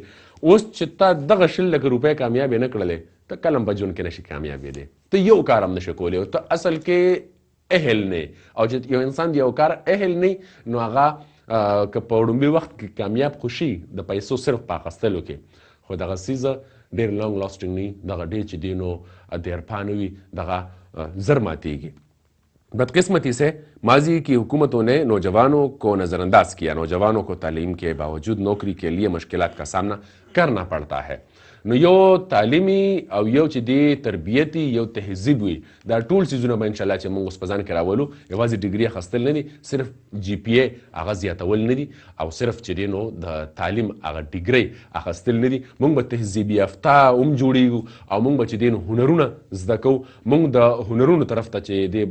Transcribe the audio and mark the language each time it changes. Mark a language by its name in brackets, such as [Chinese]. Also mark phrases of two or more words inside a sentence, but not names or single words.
[Pashto] اوس چې تا دغه 100 لک روپۍ کامیابې نه کړلې ته کله هم په ژوند کې نشي کامیابېدی، ته یو کار هم نشي کولی، ته اصل کې اهل نه او چې یو انسان د یو کار اهل نه نو هغه که په وړومبي وخت کې کامیاب خو شي د پیسو صرف په اخیستلو کې، خو دغه څیزه ډېر [English] long lasting [Pashto] نه وي، دغه ډېر چې دی نو دیرپا نه وي، دغه زر ماتیږي. [Urdu] بدقسمتی سے ماضی کی حکومتوں نے نوجوانوں کو نظر انداز کیا، نوجوانوں کو تعلیم کے باوجود نوکری کے لیے مشکلات کا سامنا کرنا پڑتا ہے. [Pashto] نو یو تعلیمي او یو چې دی تربیتي یو تهذیب وي دا ټول څیزونه به انشاءالله چې موږ اوس په ځان کې راولو یوازې ډیګري اخیستل نه دي صرف جی پی ای هغه زیاتول نه دي او صرف چې دی نو د تعلیم هغه ډیګري اخیستل نه دي موږ به تهذیب یافته هم جوړیږو او موږ به چې دی نو هنرونه زده کوو موږ د هنرونو طرف ته چې